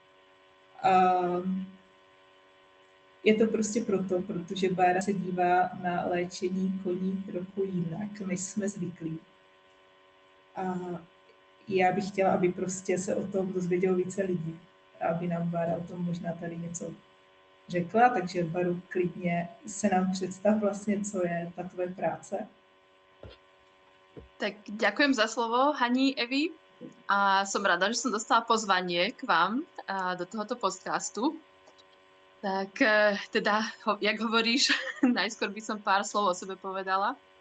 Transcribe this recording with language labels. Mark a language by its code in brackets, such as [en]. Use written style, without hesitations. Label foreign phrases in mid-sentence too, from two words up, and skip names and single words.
[cs] Je to prostě protože Bára se dívá na léčení koní trochu jinak, než jsme zvyklí. A já bych chtěla, aby prostě se o tom dozvědělo více lidí, aby nám Bára o tom možná tady něco řekla, takže Baru, klidně se nám představ vlastně, co je ta tvoje práce. [sk] Tak ďakujem za slovo, Hani, Evi. A som rada, že som dostala pozvanie k vám do tohoto podcastu. Tak teda, jak hovoríš, najskôr by som pár slov o sebe povedala.